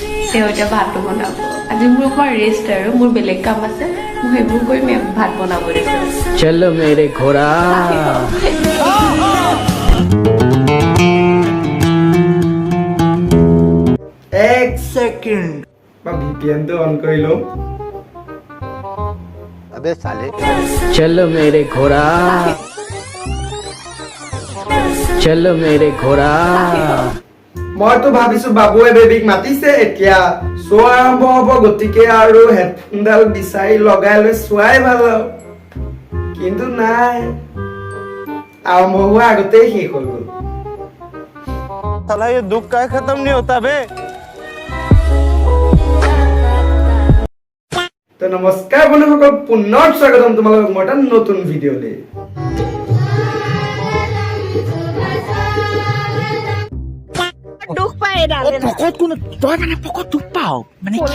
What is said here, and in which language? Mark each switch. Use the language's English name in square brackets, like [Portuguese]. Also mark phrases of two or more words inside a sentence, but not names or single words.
[Assamese] তেওঁ এতিয়া ভাতটো বনাব আজি মোৰ ঘৰ ৰেষ্ট আৰু মোৰ বেলেগ কাম আছে মই সেইবোৰ কৰি ভাত বনাব দিছো [Hindi] चलो मेरे घोड़ा [Assamese] এক সেকেন্ড বা ভিপিএন তো অন কৰি লও [Hindi] अबे साले चलो मेरे घोड़ा चलो मेरे घोड़ा [Assamese] মইতো ভাবিছো বাবুৱে বেবিক মাতিছে এতিয়া শো আৰম্ভ হ'ব গতিকে আৰু হেডফোনডাল বিচাৰি লগাই লৈ চোৱাই ভাল কিন্তু নাই আৰম্ভ হোৱা আগতেই শেষ হৈ গ'ল [Hindi] साला ये दुख का खत्म नहीं होता बे [Assamese] তো নমস্কাৰ বন্ধুসকল পুনৰ স্বাগতম তোমালোকক মই এটা নতুন ভিডিঅ'লৈ দুখ পাই এডালে পকত কোন তই মানে পকত দুখ পাও মানে কি